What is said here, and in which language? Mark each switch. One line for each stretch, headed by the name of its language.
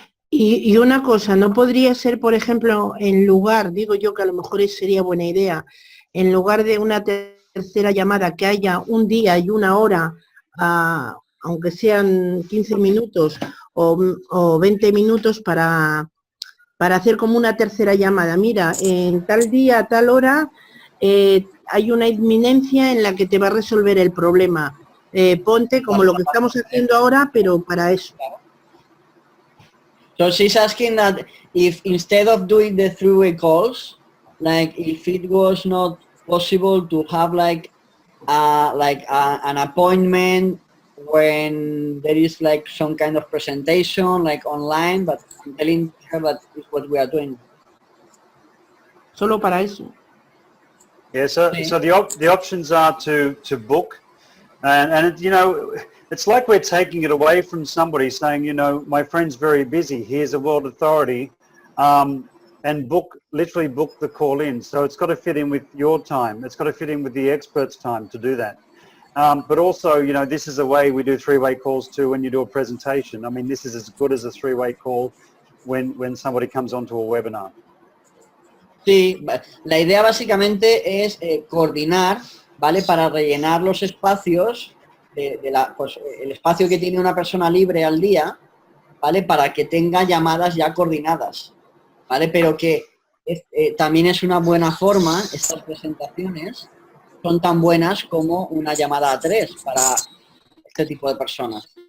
Spanish: Y una cosa, ¿no podría ser, por ejemplo, en lugar, digo yo que a lo mejor sería buena idea, en lugar de una tercera llamada, que haya un día y una hora, aunque sean 15 minutos o 20 minutos para hacer como una tercera llamada? Mira, en tal día, a tal hora, hay una inminencia en la que te va a resolver el problema. Ponte como lo que estamos haciendo ahora, pero para eso.
English: So she's asking that if instead of doing the three-way calls, like if it was not possible to have like an appointment when there is like some kind of presentation like online, but I'm telling her that is what we are doing.
Spanish: Solo para eso.
English: Yeah, so the options are to book, and it, you know, it's like we're taking it away from somebody, saying, you know, my friend's very busy, here's a world authority, and literally book the call in. So it's got to fit in with your time. It's got to fit in with the expert's time to do that. But also, you know, this is a way we do three-way calls too when you do a presentation. I mean, this is as good as a three-way call when somebody comes onto a webinar.
Spanish: Sí, la idea básicamente es coordinar, ¿vale? Para rellenar los espacios, pues, el espacio que tiene una persona libre al día, ¿vale? Para que tenga llamadas ya coordinadas, ¿vale? Pero que también es una buena forma, estas presentaciones son tan buenas como una llamada a 3 para este tipo de personas.